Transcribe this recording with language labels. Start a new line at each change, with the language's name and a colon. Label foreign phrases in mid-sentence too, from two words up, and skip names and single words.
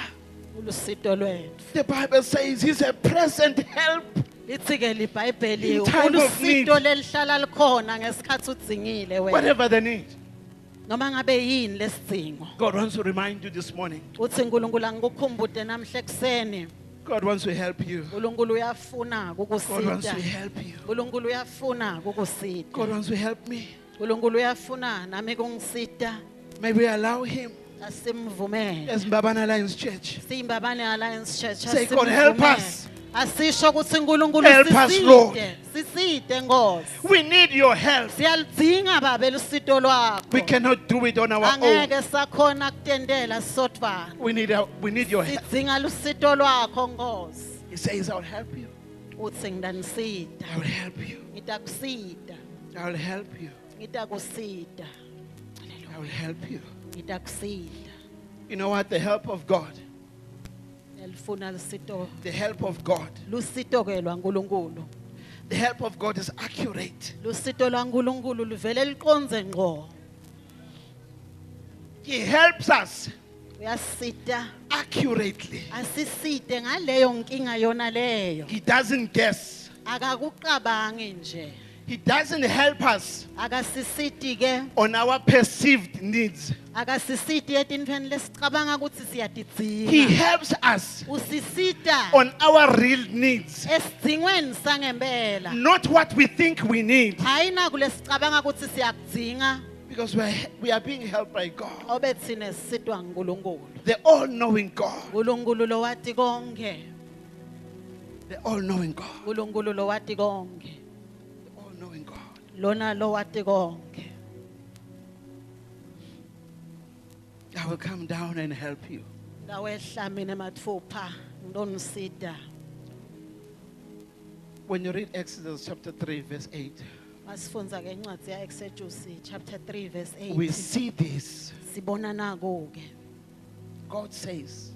Swati: ulusito lwethu
English: The Bible says He's a present help.
Swati: lithi ke libhayibheli
English: In time of need.
Swati: ulusito lelihlala likhona ngesikhathi udzingile wena
English: Whatever the need.
Swati: noma ngabe yini lesidzingo
English: God wants to remind you this morning.
Swati: uthi nkulunkulu angikukhumbude namhle kuseni
English: God wants to help you.
Swati: nkulunkulu uyafuna
English: God wants
Swati: kukusita
English: to help you.
Swati: nkulunkulu uyafuna kukusita
English: God wants to help me.
Swati: nkulunkulu uyafuna nami kungisita
English: May we allow Him.
Swati: asimvumele
English: As Mbabana Lions Church.
Swati: siyimbabane alliance church
English: Say, God, help
Swati: asimvumele.
English: us.
Swati: asisho ukuthi nkulunkulu
English: Help us, Lord.
Swati: sisite nkosi
English: We need your help.
Swati: siyalidzinga babe lusito
English: We
Swati: lwakho
English: cannot do it on our own.
Swati: angeke sakhona kutendela sisodvwana
English: We need your help.
Swati: sidzinga lusito lwakho nkosi
English: He says, I'll help you.
Swati: uthi ngidanisita
English: I will help you.
Swati: ngitakusita
English: I will help you.
Swati: ngitakusita
English: I will help you.
Swati: ngitakusita
English: You know what? The help of God.
Swati: elifuna lusito
English: The help of God.
Swati: lusito ke lwankulunkulu
English: The help of God is accurate.
Swati: lusito lwankulunkulu luvele liqondze ngqo
English: He helps us
Swati: uyasita
English: accurately.
Swati: asisite ngaleyo nkinga yona leyo
English: He doesn't guess.
Swati: akakuqabangi nje
English: He doesn't help us
Swati: akasisiti ke
English: on our perceived needs.
Swati: akasisiti etintfweni lesicabanga ukuthi
English: He
Swati: siyatidzinga
English: helps us
Swati: usisita
English: on our real needs.
Swati: esidzingweni sangempela
English: Not what we think we need.
Swati: hayi naku lesicabanga ukuthi siyakudzinga
English: Because we are being helped by God.
Swati: obe thina sisitwa ngunkulunkulu
English: The all-knowing God.
Swati: nkulunkulu lowati konke
English: The all-knowing God.
Swati: nkulunkulu lowati konke
English: The all-knowing God.
Swati: lona lowati konke
English: I will come down and help you.
Swati: ngawehla mina mathupha ngidonisida
English: When you read Exodus chapter 3, verse 8,
Swati: masifundza ke incwadi ya Exodus
English: chapter 3 verse we
Swati: 8
English: see this.
Swati: sibona nako ke
English: God says,